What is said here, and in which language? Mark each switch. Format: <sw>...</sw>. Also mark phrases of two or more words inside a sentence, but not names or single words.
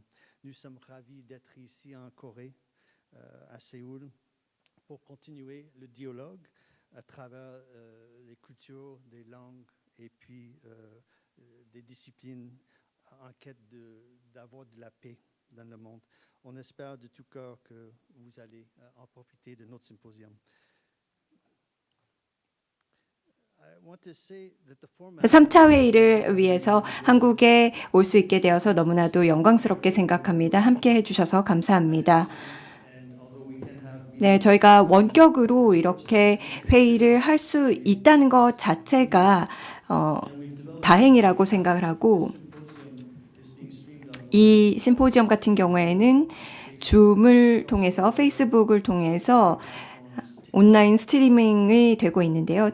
<fr>Nous sommes ravis d'être ici en Corée, à Séoul, pour continuer le dialogue à travers les cultures, des langues et puis des disciplines en quête d'avoir de la paix dans le monde. On espère de tout cœur que vous allez en profiter de notre symposium.</fr> <ko>3차 회의를 위해서 한국에 올 수 있게 되어서 너무나도 영광스럽게 생각합니다. 함께 해주셔서 감사합니다. 네, 저희가 원격으로 이렇게 회의를 할 수 있다는 것 자체가 다행이라고 생각을 하고 이 심포지엄 같은 경우에는 줌을 통해서 페이스북을 통해서 온라인 스트리밍이 되고 있는데요.</ko>